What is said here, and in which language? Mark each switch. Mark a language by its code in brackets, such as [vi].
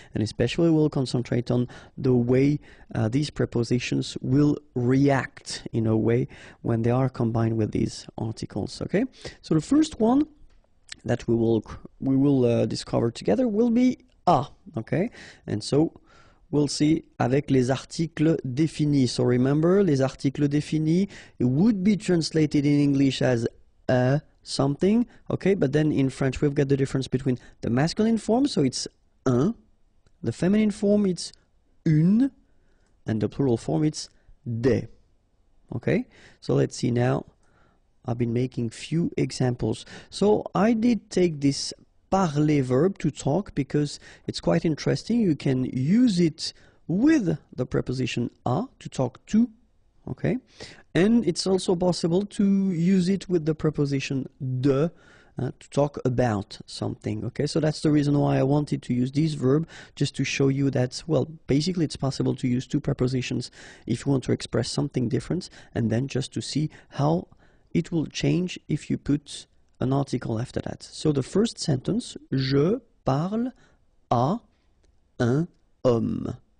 [en] And especially we'll concentrate on the way these prepositions will react in a way when they are combined with these articles, okay? So the first one that we will discover together will be a, okay? And so we'll see [fr] avec les articles définis. [en] So remember, [fr] les articles définis, [en] it would be translated in English as a something, okay? But then in French we've got the difference between the masculine form, so it's un, the feminine form it's une, and the plural form it's des, okay? So let's see now. I've been making few examples. So I did take this parler verb, to talk, because it's quite interesting. You can use it with the preposition a, to talk to, okay? And it's also possible to use it with the preposition de, to talk about something, okay? So that's the reason why I wanted to use this verb, just to show you that, well, basically it's possible to use two prepositions if you want to express something different, and then just to see how it will change if you put an article after that. [fr] So the first sentence, je parle à un homme.